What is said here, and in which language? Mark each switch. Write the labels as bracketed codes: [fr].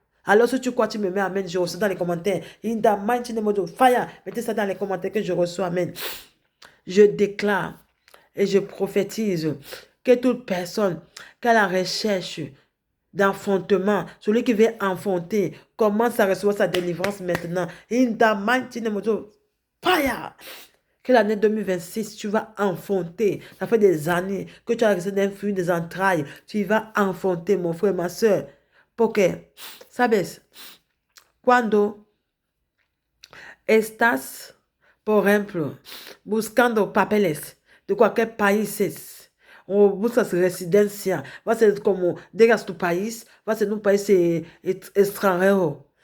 [fr] Alors si tu crois, tu me mets amen, je reçois dans les commentaires. [en] In the mighty name of fire, [fr] mettez ça dans les commentaires que je reçois amen. Je déclare et je prophétise que toute personne qui a la recherche d'enfantement, celui qui veut enfanter, commence à recevoir sa délivrance maintenant. [en] In the mighty name of fire. [fr] Que l'année 2026, tu vas enfanter. Ça fait des années que tu as resté d'un fruit des entrailles. Tu vas enfanter, mon frère, ma soeur. [es] Porque, ¿sabes? Cuando estás, por ejemplo, buscando papeles de cualquier país, o buscas residencia, vas a ser como, llegas a tu país, vas a ser un país extranjero.